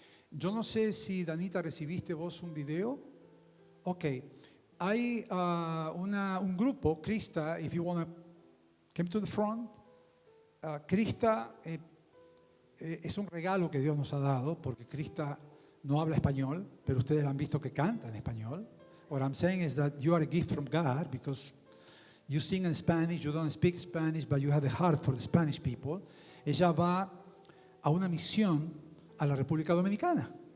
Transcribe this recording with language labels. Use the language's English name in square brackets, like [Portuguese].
[Spanish] Yo no sé si, Danita, recibiste vos un video. Ok. Hay un grupo, [English] Krista, if you want to come to the front. [Spanish] Krista es un regalo que Dios nos ha dado porque Krista no habla español, pero ustedes han visto que canta en español. [English] What I'm saying is that you are a gift from God because you sing in Spanish, you don't speak Spanish, but you have the heart for the Spanish people. [Spanish] Ella va a una misión a la República Dominicana.